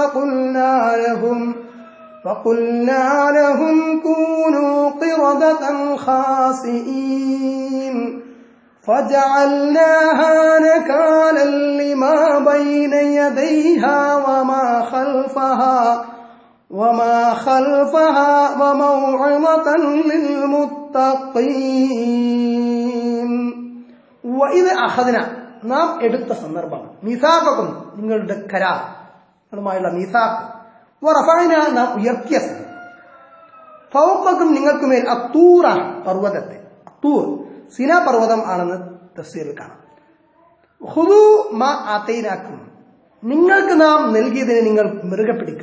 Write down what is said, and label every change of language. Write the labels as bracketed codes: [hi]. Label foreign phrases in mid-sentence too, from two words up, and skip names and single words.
[ar] فقلنا لهم كونوا قردة خاسئين فجعلناها نكالا لما بين يديها وما خلفها وموعظة للمتقين وإذ أخذنا [ml] നാം എടുത്ത സന്ദർഭം മീസാഖക്കും നിങ്ങളുടെ കരാറുമായുള്ള മീസാഖ് വറഫഅനാ നാം ഉയർത്തിയ ഫൗഖക്കും നിങ്ങൾക്കുമേൽ അത്തൂറ പർവ്വതത്തെ അത്തൂർ സിനാ പർവ്വതം ആണെന്ന് തഫ്സീറിൽ കാണാം. [ar] خذوا ما آتيناكم [ml] നിങ്ങൾക്ക് നാം നൽകിയതിനെ നിങ്ങൾ മുറുകെ പിടിക്കുക.